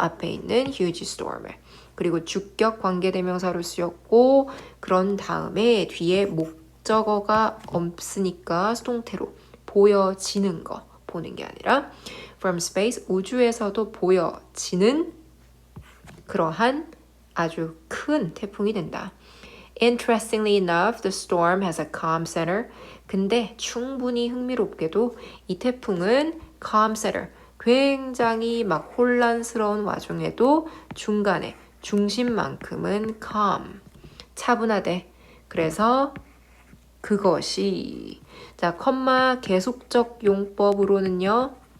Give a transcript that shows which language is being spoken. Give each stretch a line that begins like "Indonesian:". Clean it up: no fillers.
Korean: 앞에 있는 huge storm을. 그리고 주격 관계대명사로 쓰였고 그런 다음에 뒤에 목적어가 없으니까 수동태로 보여지는 거 보는 게 아니라
English: from space
Korean: 우주에서도 보여지는 그러한 아주 큰 태풍이 된다.
English: Interestingly enough, the storm has a calm center.
Korean: 근데 충분히 흥미롭게도 이 태풍은
English: calm center,
Korean: 굉장히 막 혼란스러운 와중에도 중간에 중심만큼은 calm, 차분하대. 그래서 그것이 자, 컴마 계속적 용법으로는요.